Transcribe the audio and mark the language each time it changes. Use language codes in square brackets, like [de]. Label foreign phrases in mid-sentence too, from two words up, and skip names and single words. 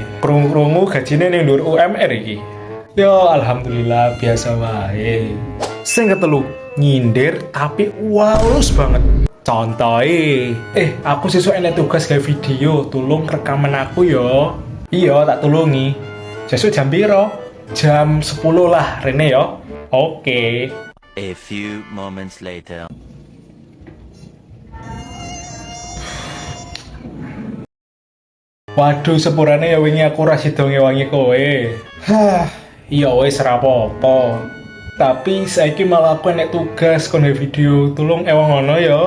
[jv] Krungu-krungu gajine ning dhuwur UMR iki. Ya alhamdulillah biasa wae. Sing ketelu, nyindir tapi walus banget. Contohe, aku sesuk enek tugas gawe video, tolong rekaman aku yo. Iya, tak tulungi. Sesuk jam piro? Jam 10 lah, Rene yo. Oke. [en] A few moments later. [jv] Waduh, sepurane ya wingi aku ra sida ngewangi kowe. Iya wis ora apa-apa. Tapi saiki malah aku enek tugas kon video, tolong ewang ngono ya.